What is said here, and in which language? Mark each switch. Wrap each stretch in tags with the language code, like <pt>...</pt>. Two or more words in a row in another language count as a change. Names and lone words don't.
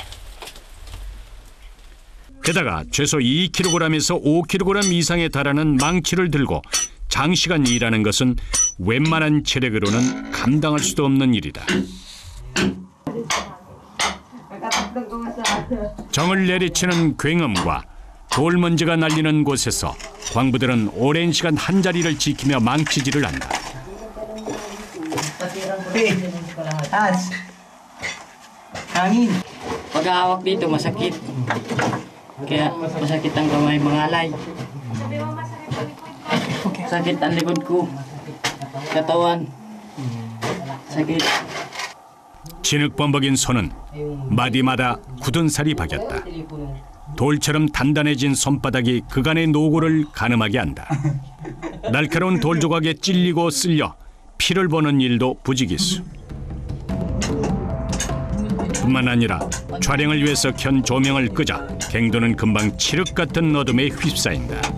<ko>게다가 최소 2kg에서 5kg 이상에 달하는 망치를 들고 장시간 일하는 것은 웬만한 체력으로는 감당할 수도 없는 일이다. 정을 내리치는 굉음과 돌먼지가 날리는 곳에서 광부들은 오랜 시간 한자리를 지키며 망치질을 한다.</ko> <tl>Hans. Hangin. Pag hawak dito masakit. Kaya masakit ang kamay mangalay. Sakit ang likod ko. Katawan. Sakit.</tl> <ko>진흙범벅인 손은 마디마다 굳은 살이 박였다. 돌처럼 단단해진 손바닥이 그간의 노고를 가늠하게 한다. 날카로운 돌 조각에 찔리고 쓸려 피를 보는 일도 부지기수. 뿐만 아니라 촬영을 위해서 켠 조명을 끄자 갱도는 금방 칠흑 같은 어둠에 휩싸인다.</ko>